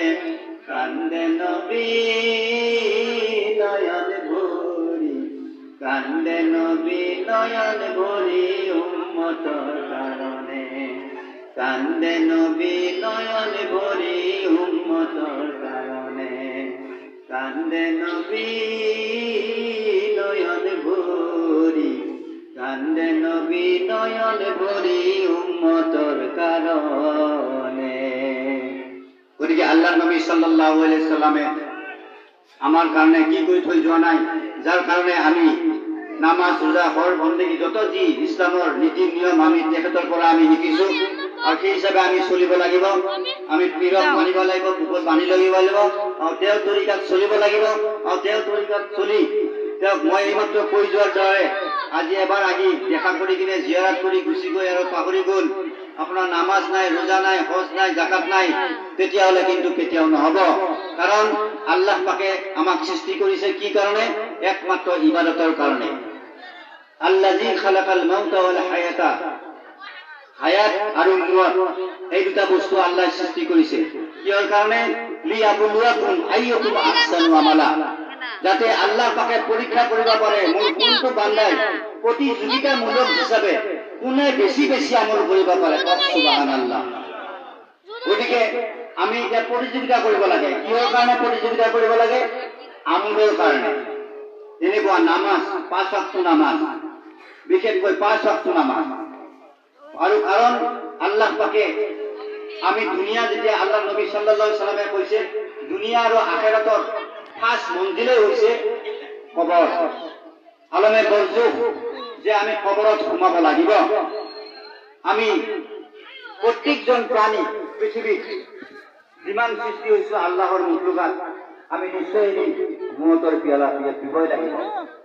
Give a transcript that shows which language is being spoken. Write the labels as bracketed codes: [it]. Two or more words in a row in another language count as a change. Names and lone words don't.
[syl] কান্দে নবী নয়ন ভরি, কান্দে নবী নয়ন ভরি উম্মতর কারণে, কান্দে নবী নয়ন ভরি উম্মতর কারণে, কান্দে নবী নয়ন ভরি, কান্দে নবী নয়ন ভরি উম্মতর কারণে। [as] ওদিকে আল্লাহ নবী [ar] صلى الله عليه وسلم [as] আমার কারণে কি কৰি থৈ যোৱা নাই, যার কারণে আমি নামাজ রোজা হজ বন্দেগী যত যি ইসলামৰ নীতি নিয়ম আমি তেখেতৰ পৰা আমি শিকিছো আৰু সেই হিচাপে আমি চলিব লাগিব। আমি পীৰক মানিব লাগিব, বুকুত বান্ধি লব লাগিব আৰু তেওঁৰ তৰিকাত চলিব লাগিব আৰু তেওঁৰ তৰিকাত চলি তেওঁক মই এইমাত্ৰ কৈ যোৱাৰ দৰে আজি এবাৰ আহি দেখা কৰি কিনে জিয়াৰত কৰি গুচি গৈ আৰু পাহৰি গ'ল, আপোনাৰ নামাজ নাই, রোজা নাই, হজ নাই, জাকাত নাই, তেতিয়াহ'লে কিন্তু কেতিয়াও নহ'ব। কাৰণ আল্লাহ পাকে আমাক সৃষ্টি কৰিছে কি কাৰণে? একমাত্ৰ ইবাদতৰ কাৰণে। [ar] الذي خلق الموت والحياة, [as] হায়াত আৰু মওত এই দুটা বস্তু আল্লাহ সৃষ্টি কৰিছে কিহৰ কাৰণে? [ar] ليبلوكم أيكم أحسن عملا, [as] যাতে আল্লাহ পাকে পৰীক্ষা কৰিব পাৰে মোৰ কোনটো বান্দাই প্ৰতিযোগিতামূলক হিচাপে কোনে বেছি বেছি আমল কৰিব পাৰে। সুবহানাল্লাহ। গতিকে আমি এতিয়া প্ৰতিযোগিতা কৰিব লাগে। কিহৰ কাৰণে প্ৰতিযোগিতা কৰিব লাগে? আমলৰ কাৰণে। যেনেকুৱা নামাজ, 5 ওয়াক্ত নামাজ, বিশেষকৈ 5 ওয়াক্ত নামাজ। আৰু কাৰণ আল্লাহ পাকে আমি দুনিয়া যেতিয়া আল্লাহ নবী [ar] صلى الله عليه وسلم [as] কৈছে দুনিয়া আৰু আখিৰাতৰ ফাৰ্ষ্ট মঞ্জিলে হৈছে কবৰ, [ar] عالم البرزخ, [as] যে আমি কবৰত সোমাব লাগিব। আমি প্ৰত্যেকজন প্ৰাণী পৃথিৱীত যিমান সৃষ্টি হৈছে আল্লাহৰ মখলুকাত আমি নিশ্চয় মৌতৰ পিয়ালা পিবই লাগিব।